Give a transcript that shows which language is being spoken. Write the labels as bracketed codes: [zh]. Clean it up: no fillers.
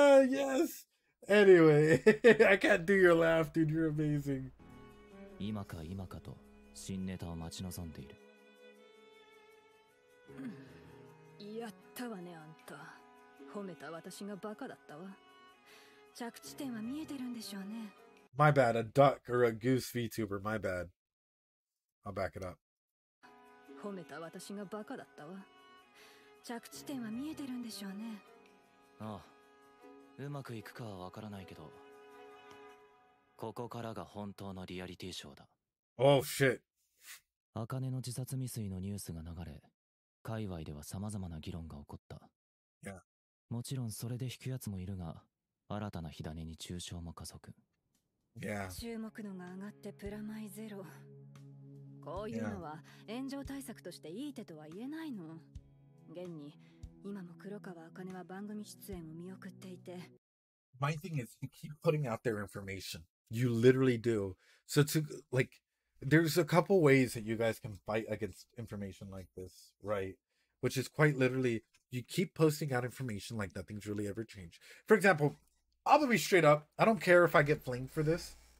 [en] Yes. Anyway, I can't do your laugh, dude. You're amazing. [ja] 今か今かと新ネタを待ち望んでいる。やったわね、あんた。褒めた私がバカだったわ。着地点は見えてるんでしょうね。 [en] My bad, a duck or a goose VTuber, my bad. I'll back it up. [ja] 褒めた私がバカだったわ。着地点は見えてるんでしょうね。ああ、うまくいくかはわからないけど、ここからが本当のリアリティショーだ。 [en] Oh shit. [ja] Akaneの自殺未遂のニュースが流れ、界隈では様々な議論が起こった。 [en] Yeah. [ja] もちろんそれで引くやつもいるが、新たな火種に中傷も加速。 [en] Yeah. [ja] 注目度が上がってプラマイゼロ。こういうのは炎上対策としていい手とは言えないの。現に今も黒川茜は番組出演を見送っていて。 [en] My thing is, you keep putting out their information. You literally do. So to like, there's a couple ways that you guys can fight against information like this, right? Which is quite literally, you keep posting out information like nothing's really ever changed. For example, I'll be straight up. I don't care if I get flamed for this.